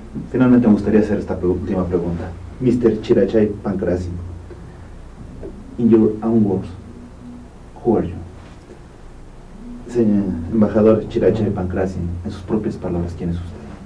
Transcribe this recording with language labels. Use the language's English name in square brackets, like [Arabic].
[Spanish] Finalmente me gustaría hacer esta última pregunta. [English] Mr. Chirachai Punkrasin, in your own words, who are you? [Spanish] Señor embajador Chirachai Punkrasin, en sus propias palabras, ¿quién es usted?